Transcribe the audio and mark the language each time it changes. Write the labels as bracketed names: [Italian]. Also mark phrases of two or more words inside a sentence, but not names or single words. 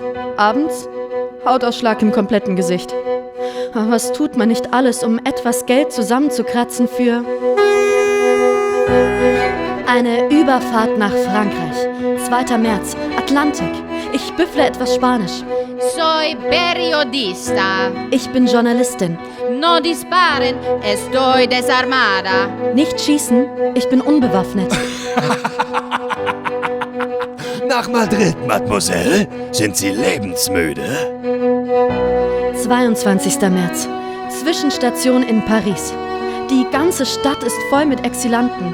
[German] Abends Hautausschlag im kompletten Gesicht. Was tut man nicht alles, um etwas Geld zusammenzukratzen für eine Überfahrt nach Frankreich. 2. März, Atlantik. Ich büffle etwas Spanisch. [Spanish] Soy periodista. [German] Ich bin Journalistin. [Spanish] No disparen, estoy desarmada. [German] Nicht schießen, ich bin unbewaffnet. Nach Madrid, Mademoiselle. Sind Sie lebensmüde? 22. März. Zwischenstation in Paris. Die ganze Stadt ist voll mit Exilanten.